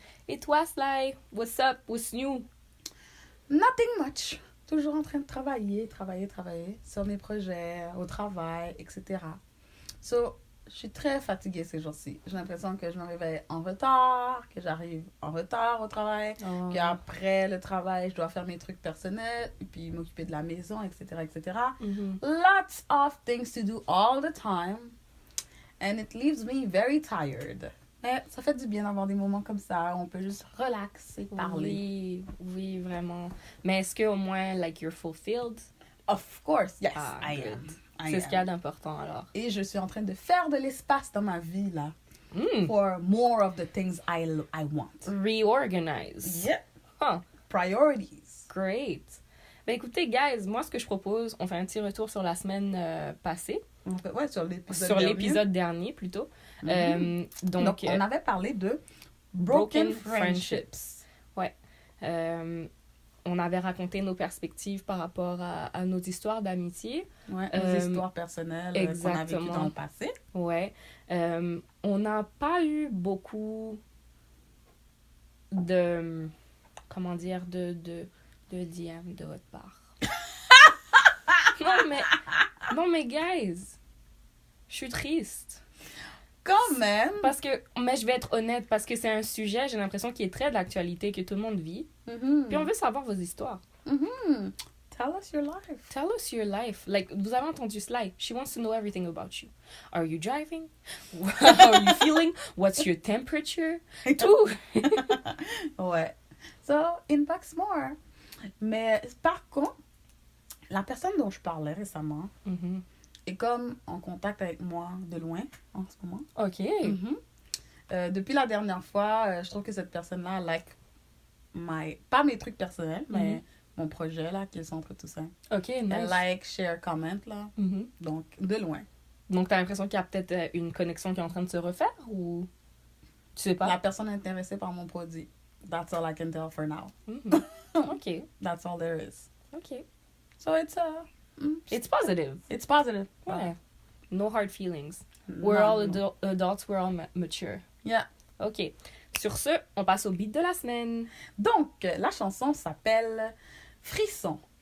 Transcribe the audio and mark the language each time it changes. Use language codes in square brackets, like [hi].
[en] Et toi, Sly, what's up, what's new? Nothing much. [fr] Toujours en train de travailler sur mes projets, au travail, etc. So, je suis très fatiguée ces jours-ci. J'ai l'impression que je me réveille en retard, que j'arrive en retard au travail, qu'après le travail, je dois faire mes trucs personnels, et puis m'occuper de la maison, etc., etc. [en] Lots of things to do all the time, and it leaves me very tired. [fr] Mais ça fait du bien d'avoir des moments comme ça, où on peut juste relaxer, parler. Oui, vraiment. Mais est-ce qu'au moins, [en] like, you're fulfilled? Of course, yes, I am. [fr] C'est ce qu'il y a d'important, alors. Et je suis en train de faire de l'espace dans ma vie, là. [en] For more of the things I want. Reorganize. Yeah. Huh. Priorities. Great. [fr] Ben écoutez, guys, moi, ce que je propose, on fait un petit retour sur la semaine passée. Ouais, sur l'épisode dernier, plutôt. Donc, on avait parlé de [en] broken friendships. [fr] Ouais. On avait raconté nos perspectives par rapport à nos histoires d'amitié. Ouais, nos histoires personnelles qu'on a vécues dans le passé. Ouais. On n'a pas eu beaucoup de... Comment dire? De DM de votre part. Non, mais guys, je suis triste. Quand même. Mais je vais être honnête, parce que c'est un sujet, j'ai l'impression, qui est très d'actualité, que tout le monde vit. Puis on veut savoir vos histoires. [en] Tell us your life. Tell us your life. [fr] Like, vous avez entendu Sly. [en] She wants to know everything about you. Are you driving? How are you feeling? What's your temperature? [fr] Tout. Ouais. So, [en] inbox more. [fr] Mais par contre, la personne dont je parlais récemment est comme en contact avec moi de loin en ce moment. [en] OK. [fr] Depuis la dernière fois, je trouve que cette personne-là pas mes trucs personnels, mais mon projet, là, qui est le centre tout ça. [en] OK, nice. [fr] Elle like, share, comment, là. Donc, de loin. Donc, t'as l'impression qu'il y a peut-être une connexion qui est en train de se refaire, ou... Tu sais pas? La personne est intéressée par mon produit. [en] That's all I can tell for now. OK. That's all there is. OK. So, it's positive. It's positive. Ouais. No hard feelings. We're all adults, we're all mature. Yeah. OK. [fr] Sur ce, on passe au beat de la semaine. Donc, la chanson s'appelle Frisson.